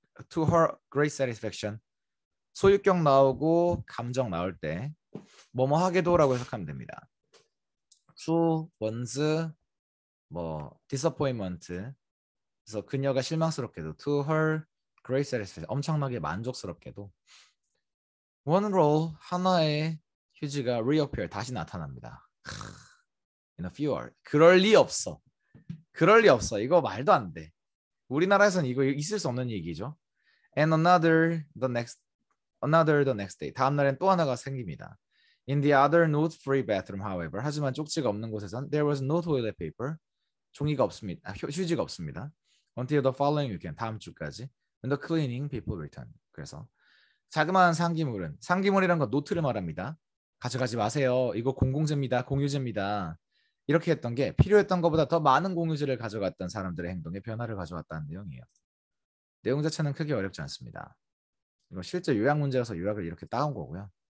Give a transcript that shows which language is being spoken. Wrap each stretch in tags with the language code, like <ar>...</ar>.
<en>To her great satisfaction.</en> <ko>소유격 나오고 감정 나올 때 뭐뭐 하게도라고 해석하면 됩니다.</ko> <en>To one's 뭐 disappointment.</en> <ko>그래서 그녀가 실망스럽게도</ko> <en>to her great satisfaction.</en> <ko>엄청나게 만족스럽게도</ko> <en>one roll</en> <ko>하나의 휴지가 reappear 다시 나타납니다.</ko> <en>In a few hours.</en> <ko>그럴 리 없어. 그럴 리 없어. 이거 말도 안 돼. 우리나라에서는 이거 있을 수 없는 얘기죠.</ko> <en>And another the next day.</en> <ko>다음 날엔 또 하나가 생깁니다.</ko> <en>In the other note-free bathroom, however,</en> <ko>하지만 쪽지가 없는 곳에선</ko> <en>there was no toilet paper.</en> <ko>종이가 없습니다. 휴지가 없습니다.</ko> <en>Until the following weekend.</en> <ko>다음 주까지.</ko> <en>When the cleaning people return.</en> <ko>그래서 자그마한 상기물은 상기물이란 건 노트를 말합니다. 가져가지 마세요. 이거 공공재입니다. 공유재입니다. 이렇게 했던 게 필요했던 것보다 더 많은 공유재를 가져갔던 사람들의 행동에 변화를 가져왔다는 내용이에요. 내용 자체는 크게 어렵지 않습니다. 이거 실제 요약 문제라서 요약을 이렇게 따온 거고요.</ko>